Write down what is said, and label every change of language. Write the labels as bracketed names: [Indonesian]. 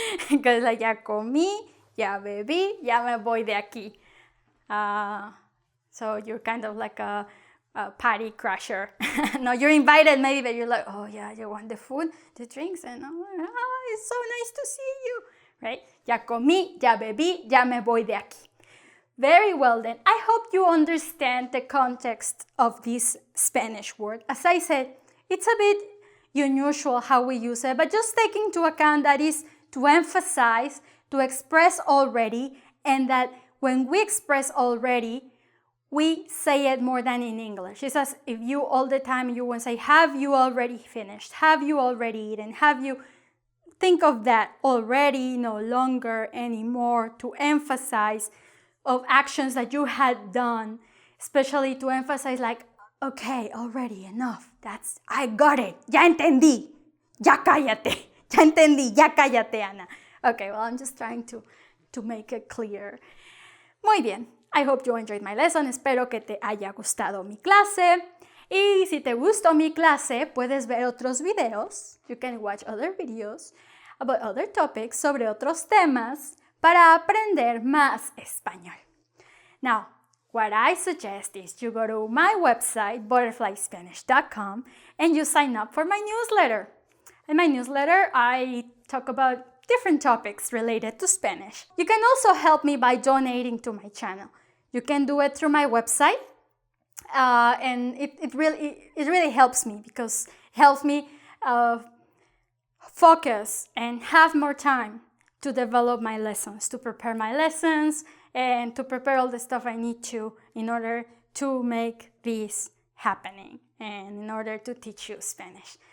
[English] Because like, [Spanish] ya comí, ya bebí, ya me voy de aquí. [English] So you're kind of like a party crasher. No, you're invited maybe, but you're like, oh yeah, you want the food, the drinks, and it's so nice to see you, right? [Spanish] Ya comí, ya bebí, ya me voy de aquí. [English] Very well then. I hope you understand the context of this Spanish word. As I said, it's a bit unusual how we use it, but just take into account that is to emphasize, to express already, and that when we express already, we say it more than in English. It's as if you all the time you want to say, have you already finished? Have you already eaten? Have you... Think of that already, no longer, anymore, to emphasize of actions that you had done, especially to emphasize like, okay, already, enough. That's, I got it. [Spanish] Ya entendí. Ya cállate. Ya entendí. Ya cállate, [English] Ana. Okay, well, I'm just trying to make it clear. [Spanish] Muy bien. [English] I hope you enjoyed my lesson. [Spanish] Espero que te haya gustado mi clase. Y si te gustó mi clase, puedes ver otros videos. [English] You can watch other videos about other topics, [Spanish] sobre otros temas, para aprender más español. [English] Now, what I suggest is you go to my website, butterflyspanish.com, and you sign up for my newsletter. In my newsletter, I talk about different topics related to Spanish. You can also help me by donating to my channel. You can do it through my website, and it really helps me because it helps me focus and have more time to develop my lessons, to prepare my lessons, and to prepare all the stuff I need to in order to make this happening and in order to teach you Spanish.